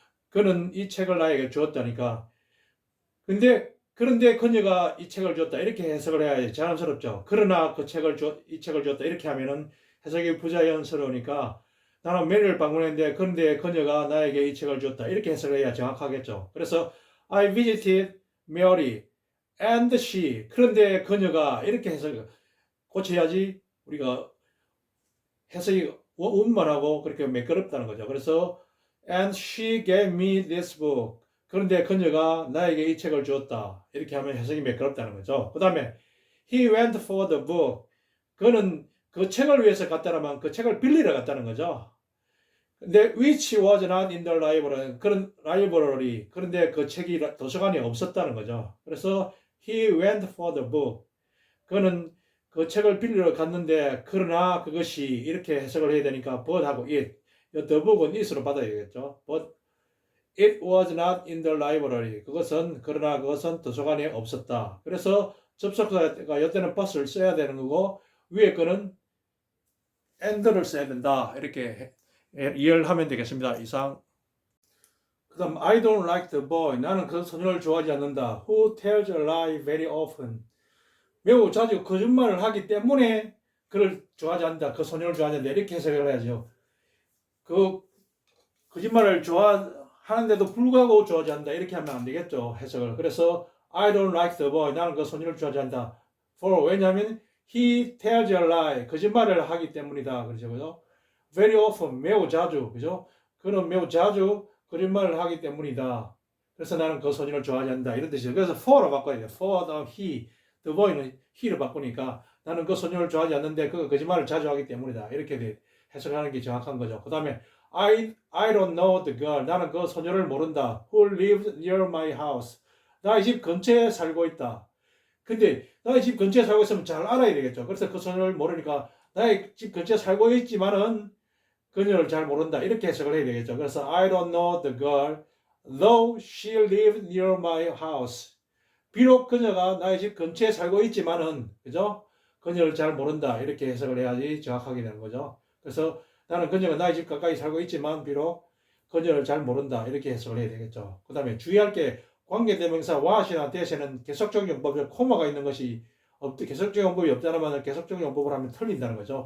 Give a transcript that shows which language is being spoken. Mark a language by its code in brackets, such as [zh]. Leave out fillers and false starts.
[ko] 그는 이 책을 나에게 주었다니까. 그런데 그녀가 이 책을 줬다. 이렇게 해석을 해야지 자연스럽죠. 그러나 이 책을 줬다. 이렇게 하면은 해석이 부자연스러우니까 나는 메리를 방문했는데 그런데 그녀가 나에게 이 책을 줬다. 이렇게 해석을 해야 정확하겠죠. [en] 그래서 I visited Mary and she. [ko] 그런데 그녀가 이렇게 해석 고쳐야지 우리가 해석이 원만하고 그렇게 매끄럽다는 거죠. [en] 그래서 and she gave me this book. [ko] 그런데 그녀가 나에게 이 책을 주었다. 이렇게 하면 해석이 매끄럽다는 거죠. 그 다음에 [en] he went for the book. [ko] 그는 그 책을 위해서 갔다라면 그 책을 빌리러 갔다는 거죠. [en] 근데 which was not in the library. [ko] 그런 library. 그런데 그 책이 도서관에 없었다는 거죠. [en] 그래서 he went for the book. [ko] 그는 그 책을 빌리러 갔는데 그러나 그것이 이렇게 해석을 해야 되니까 but하고 it. the book은 it으로 받아야 되겠죠. [en] but it was not in the library. [ko] 그러나 그것은 도서관에 없었다. 그래서 접속사가 이때는 but을 써야 되는 거고 위에 거는 and를 써야 된다. 이렇게 이해를 하면 되겠습니다. 이상. [en] 그 다음 I don't like the boy. [ko] 나는 그 소년을 좋아하지 않는다. [en] Who tells a lie very often. [ko] 매우 자주 거짓말을 하기 때문에 그를 좋아하지 않는다. 그 소년을 좋아하지 않는다. 이렇게 해석을 해야죠. 그 거짓말을 하는데도 불구하고 좋아하지 않는다. 이렇게 하면 안 되겠죠. 해석을. [en] 그래서 I don't like the boy. [ko] 나는 그 소년을 좋아하지 않는다. [en] For [ko] 왜냐하면 [en] he tells a lie. [ko] 거짓말을 하기 때문이다. 그렇죠. 그죠? [en] Very often [ko] 매우 자주. 그죠? 그는 매우 자주 거짓말을 하기 때문이다. 그래서 나는 그 소년을 좋아하지 않는다. 이런 뜻이죠. 그래서 for로 바꿔야 돼요. [en] for the he. [ko] The boy는 he를 바꾸니까 나는 그 소년을 좋아하지 않는데 그가 거짓말을 자주 하기 때문이다. 이렇게 해석하는 게 정확한 거죠. 그 다음에 [en] I don't know the girl. [ko] 나는 그 소녀를 모른다. [en] Who lives near my house. [ko] 나의 집 근처에 살고 있다. 근데 나의 집 근처에 살고 있으면 잘 알아야 되겠죠. 그래서 그 소녀를 모르니까 나의 집 근처에 살고 있지만은 그녀를 잘 모른다. 이렇게 해석을 해야 되겠죠. [en] 그래서 I don't know the girl, though she lives near my house. [ko] 비록 그녀가 나의 집 근처에 살고 있지만은, 그죠? 그녀를 잘 모른다. 이렇게 해석을 해야지 정확하게 되는 거죠. 그래서 나는 그녀가 나의 집 가까이 살고 있지만 비록 그녀를 잘 모른다. 이렇게 해석을 해야 되겠죠. 그 다음에 주의할 게 관계대명사 what이나 that에는 계속적 용법에 코마가 있는 것이 계속적 용법이 없다는 계속적 용법을 하면 틀린다는 거죠.